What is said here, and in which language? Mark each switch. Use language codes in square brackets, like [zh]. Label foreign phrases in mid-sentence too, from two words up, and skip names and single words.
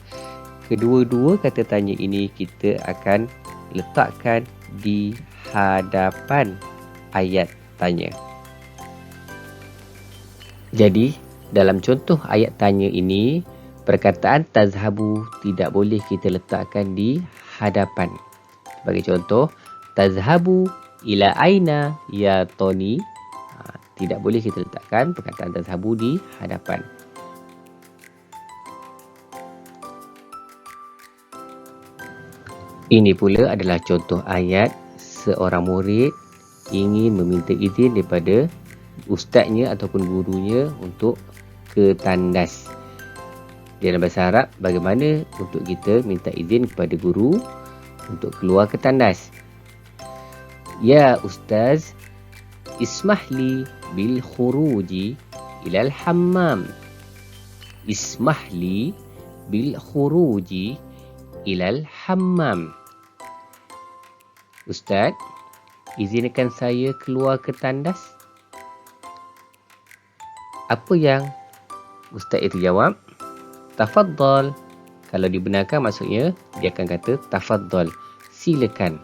[ms] Kedua-dua kata tanya ini kita akan letakkan di hadapan ayat tanya. Jadi, dalam contoh ayat tanya ini, perkataan tazhabu tidak boleh kita letakkan di hadapan. Sebagai contoh, [ar] تذهب إلى أين يا Tony. [ms] Tidak boleh kita letakkan perkataan tazhabu di hadapan. Ini pula adalah contoh ayat seorang murid ingin meminta izin daripada ustaznya ataupun gurunya untuk ke tandas. Dalam bahasa Arab, bagaimana untuk kita minta izin kepada guru untuk keluar ke tandas? Ya Ustaz, [ar] اسمح لي بالخروج إلى الحمام. اسمح لي بالخروج إلى الحمام. [ms] Ustaz, izinkan saya keluar ke tandas. Apa yang Ustaz itu jawab? Tafaddal. Kalau dibenarkan maksudnya dia akan kata tafaddal, silakan.